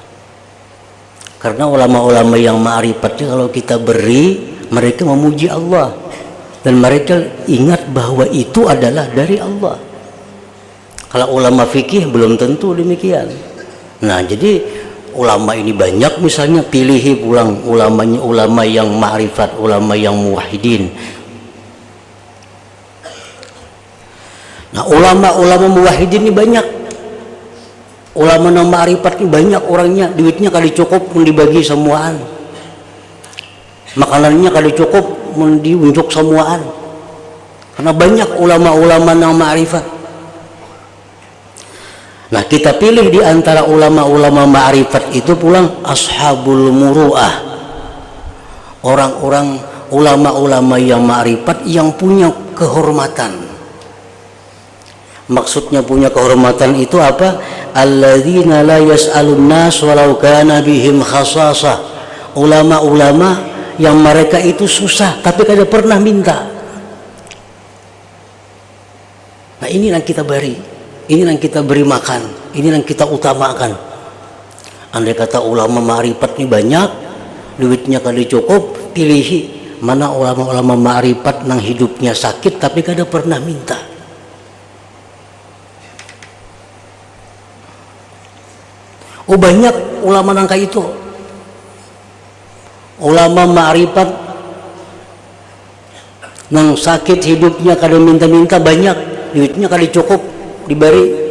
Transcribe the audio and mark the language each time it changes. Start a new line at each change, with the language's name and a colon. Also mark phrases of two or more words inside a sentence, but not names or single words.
Indonesian: Karena ulama-ulama yang ma'rifatnya kalau kita beri, mereka memuji Allah dan mereka ingat bahwa itu adalah dari Allah. Kalau ulama fikih belum tentu demikian. Nah, jadi ulama ini banyak, misalnya pilih pulang ulamanya, ulama yang ma'rifat, ulama yang muwahhidin. Nah, ulama-ulama muwahhidin ini banyak.
Banjar: Ulama yang ma'rifat ini banyak orangnya, duitnya kali cukup pun dibagi semuaan. Makanannya kali cukup diunjuk semuaan.
Indonesian: Karena banyak ulama-ulama yang ma'rifat. Nah, kita pilih di antara ulama-ulama ma'rifat itu pulang
Arabic: ashabul muru'ah,
Indonesian: orang-orang ulama-ulama yang ma'rifat yang punya kehormatan. Maksudnya punya kehormatan itu apa?
Arabic: Alladzina la yas'alun nas walau kana bihim khasasah.
Banjar: Ulama-ulama yang mereka itu susah tapi kada pernah minta.
Indonesian: Nah, ini yang kita beri, ini yang kita beri makan, ini yang kita utamakan.
Banjar: Andai kata ulama ma'rifat ini banyak, duitnya kali cukup, pilih mana ulama-ulama ma'rifat nang hidupnya sakit tapi kada pernah minta. Oh banyak ulama nang kayak itu. Ulama ma'rifat nang sakit hidupnya kada minta-minta banyak, duitnya kali cukup diberi.